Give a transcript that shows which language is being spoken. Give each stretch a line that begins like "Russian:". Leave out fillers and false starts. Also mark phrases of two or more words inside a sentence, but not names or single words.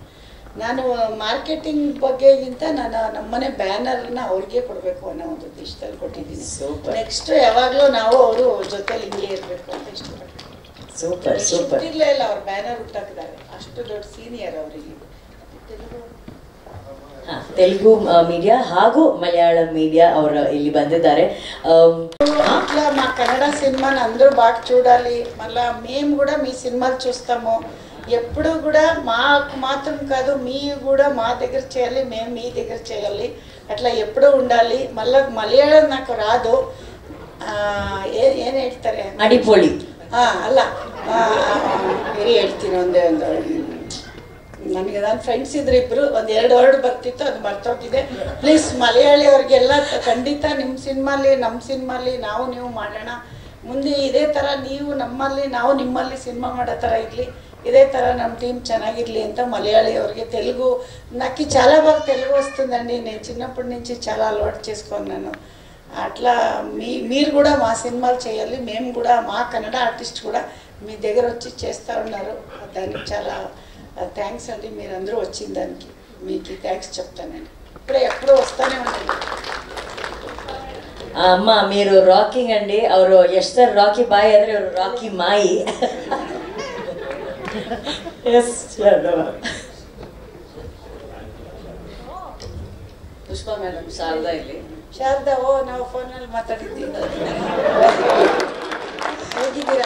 Kannada: ನಾನು ಮಾರ್ಕೆಟಿಂಗ್ ಬಗ್ಗೆಗಿಂತ ನಾನು ನಮ್ಮನೆ ಬ್ಯಾನರ್ನ ಅವ್ರಿಗೆ ಕೊಡಬೇಕು ಅನ್ನೋ ಒಂದು ಉದ್ದೇಶದಲ್ಲಿ ಕೊಟ್ಟಿದ್ದೀನಿ. ನೆಕ್ಸ್ಟ್ ಯಾವಾಗಲೂ ನಾವು ಅವರು ಜೊತೆಲಿ ಹಿಂಗೆ ಇರಬೇಕು ಅಂತ ಇಷ್ಟಪಡ್ತೀನಿ. ಸೂಪರ್ ಸೂಪರ್. ಇರ್ಲೇ ಇಲ್ಲ, ಅವ್ರ ಬ್ಯಾನರ್ ಹುಟ್ಟಾಕಿದ್ದಾರೆ, ಅಷ್ಟು ದೊಡ್ಡ ಸೀನಿಯರ್ ಅವರಿಗೆ. ತೆಲುಗು ಮೀಡಿಯಾ ಹಾಗೂ ಮಲಯಾಳಂ ಮೀಡಿಯಾ ಅವರು ಇಲ್ಲಿ ಬಂದಿದ್ದಾರೆ.
Telugu: మా కన్నడ సినిమాని అందరూ బాగా చూడాలి. మళ్ళీ మేము కూడా మీ సినిమాలు చూస్తాము. ఎప్పుడు కూడా మాకు మాత్రం కాదు, మీ కూడా మా దగ్గర చేయాలి, మేము మీ దగ్గర చేయాలి, అట్లా ఎప్పుడూ ఉండాలి. మళ్ళీ మలయాళం నాకు రాదు,
Kannada: ಏನು ಹೇಳ್ತಾರೆ, ಅಡಿಪೋಳಿ ಅಲ್ಲ ಬೇರೆ ಹೇಳ್ತೀನಿ. ಒಂದು ನನಗೆ ನನ್ನ ಫ್ರೆಂಡ್ಸ್ ಇದ್ರು ಇಬ್ಬರು, ಒಂದು 2 ವರ್ಡ್ ಬರ್ತಿತ್ತು, ಅದು ಮರ್ತೋಗಿದೆ. ಪ್ಲೀಸ್ ಮಲಯಾಳಿ ಅವ್ರಿಗೆಲ್ಲ ಖಂಡಿತ ನಿಮ್ಮ ಸಿನಿಮಾಲಿ ನಮ್ಮ ಸಿನಿಮಾಲಿ ನಾವು ನೀವು ಮಾಡೋಣ. ಮುಂದೆ ಇದೇ ಥರ ನೀವು ನಮ್ಮಲ್ಲಿ ನಾವು ನಿಮ್ಮಲ್ಲಿ ಸಿನಿಮಾ ಮಾಡೋ ಥರ ಇರಲಿ, ಇದೇ ಥರ ನಮ್ಮ టీం ಚೆನ್ನಾಗಿರಲಿ ಅಂತ మలయాళీ ಅವರಿಗೆ.
Telugu: తెలుగు నాకు చాలా బాగా తెలుగు వస్తుందండి, నేను చిన్నప్పటి నుంచి చాలా అలవాటు చేసుకున్నాను. అట్లా మీరు కూడా మా సినిమాలు చేయాలి, మేము కూడా మా కన్నడ ఆర్టిస్ట్ కూడా మీ దగ్గర వచ్చి చేస్తూ ఉన్నారు. దానికి చాలా థ్యాంక్స్ అండి, మీరందరూ వచ్చిన దానికి మీకు థ్యాంక్స్ చెప్తానండి. ఇప్పుడే ఎప్పుడూ వస్తూనే ఉండండి. అమ్మ మీరు రాకింగ్ అండి,
Kannada: ಅವರು ಎಷ್ಟರ್ ರಾಕಿ ಬಾಯಿ ಅಂದ್ರೆ ಅವರು ರಾಕಿ ಮಾಯಿ. ಪುಷ್ಪಾ ಮೇಡಮ್, ಶಾರದಾ ಇಲ್ಲಿ. ಶಾರದಾ, ನಾವು ಫೋನಲ್ಲಿ ಮಾತಾಡಿದ್ದೀವಿ. ಹೇಗಿದ್ದೀರಾ?